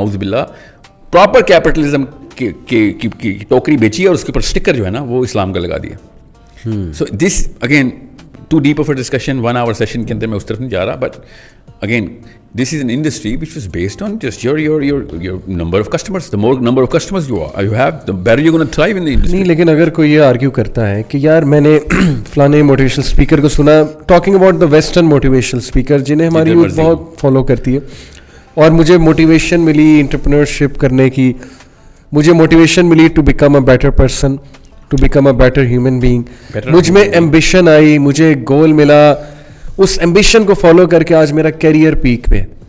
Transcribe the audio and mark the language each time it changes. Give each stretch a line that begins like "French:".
Urdu: نعوذ باللہ, proper capitalism کی ٹوکری بیچی ہے اور اس کے اوپر اسٹکر جو ہے نا وہ اسلام کا لگا دیا.
English: so this again to deep of a discussion, 1 hour session
Urdu: کے اندر میں اس طرف نہیں جا رہا,
English: But again this is an industry which is based on just your number of customers. The more number of customers you have, the better you're going to thrive in the industry.
Urdu: نہیں, لیکن اگر کوئی یہ argue کرتا ہے کہ یار میں نے فلانے موٹیویشنل اسپیکر کو سنا
English: talking about the western motivational speaker
Urdu: جنہیں ہماری یوتھ بہت فالو کرتی ہے, اور مجھے موٹیویشن ملی انٹرپرینورشپ کرنے کی, مجھے موٹیویشن ملی
English: to become a better person, to become a better human being,
Urdu: مجھ میں ایمبیشن آئی, مجھے گول ملا, اس ایمبیشن کو فالو کر کے آج میرا کیریئر پیک پہ.